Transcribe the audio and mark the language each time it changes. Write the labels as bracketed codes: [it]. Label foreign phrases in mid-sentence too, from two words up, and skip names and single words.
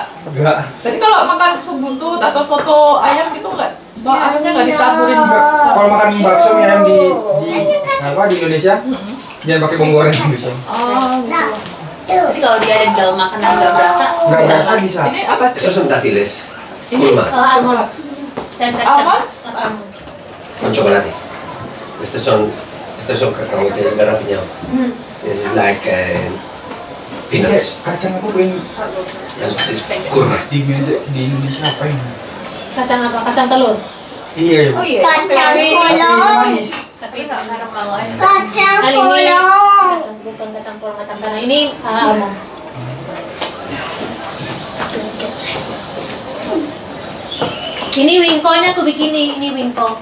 [id] Enggak. Jadi kalau makan sup buntut atau soto ayam gitu nggak, asalnya nggak ditaburin. Kalau makan bakso mie ayam di apa di Indonesia jangan pakai bawang goreng gitu. Oh, gitu. Tapi kalau dia ada di dalam makanan nggak berasa. Enggak berasa bisa. Ini apa? [es] Esos son dátiles. [id] Ini Kulma. Almond dan kacang. Almond? Almond. [es] Con chocolate. Estos son cacahuetes merah piñado. [en] This is like peanuts. [id] Kacang aku pengen [en] This is kurma. [id] di Indonesia apa ini? Kacang apa? Kacang telur. Iya. Oh iya. Kacang Tapi polong. manis. Tapi nggak karamel aja. Kacang Kali ini polong. bukan kacang polong, kacang tanah. Ini almond. Ini wingko, ini aku bikin ini wingko.